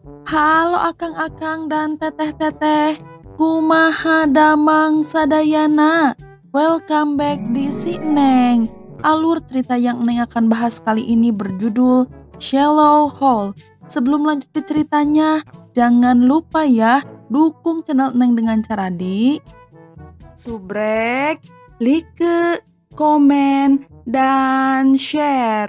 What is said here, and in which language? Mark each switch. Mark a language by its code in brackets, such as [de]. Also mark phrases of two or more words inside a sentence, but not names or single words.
[su] Halo akang-akang dan teteh-teteh, kumaha damang sadayana. [en] Welcome back di Si Neng. [id] Alur cerita yang Neng akan bahas kali ini berjudul Shallow Hole. Sebelum lanjut ke ceritanya, jangan lupa ya dukung channel Neng dengan cara di subrek, like, komen, dan share.